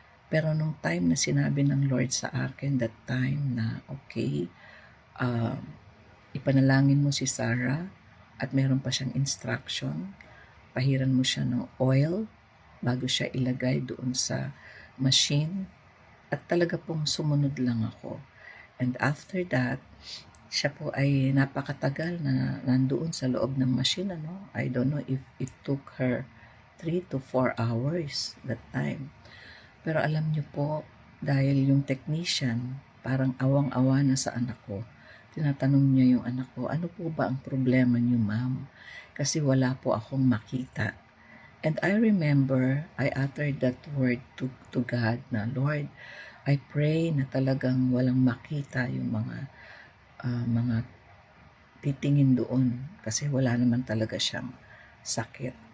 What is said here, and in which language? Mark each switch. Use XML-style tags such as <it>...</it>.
<tl>Pero nung time na sinabi ng Lord sa akin that time na okay, ipanalangin mo si Sarah at meron pa siyang instruction, pahiran mo siya ng oil bago siya ilagay doon sa machine, at talaga pong sumunod lang ako.</tl> <en>And after that,</en> <tl>siya po ay napakatagal na nandoon sa loob ng machine, ano?</tl> <en>I don't know if it took her 3 to 4 hours that time.</en> <tl>Pero alam niyo po, dahil yung technician parang awang-awa na sa anak ko, tinatanong niya yung anak ko, ano po ba ang problema niyo, ma'am? Kasi wala po akong makita.</tl> <en>And I remember I uttered that word to God</en> <tl>na,</tl> <en>Lord, I pray</en> <tl>na talagang walang makita yung mga titingin doon kasi wala naman talaga siyang sakit.</tl>